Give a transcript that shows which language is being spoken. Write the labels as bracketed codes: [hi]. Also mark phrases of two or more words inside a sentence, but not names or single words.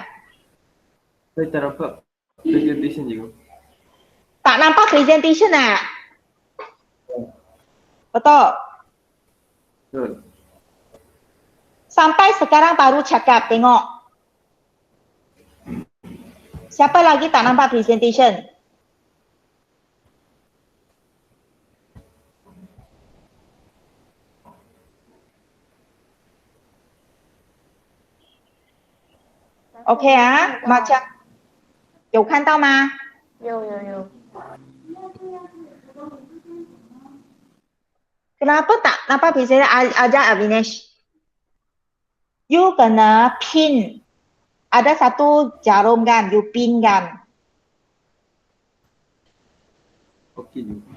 [ms] Saya tak nampak presentation je. Tak nampak presentation ah? Betul? Betul. Sampai sekarang baru cakap, tengok. Siapa lagi tak nampak presentation? [zh] OK 啊，macam 有看到吗？有。 [ms] Kenapa tak nampak presentation? Ajar Avinesh. You kena pin. Ada satu jarum kan, you pin kan. Okey je.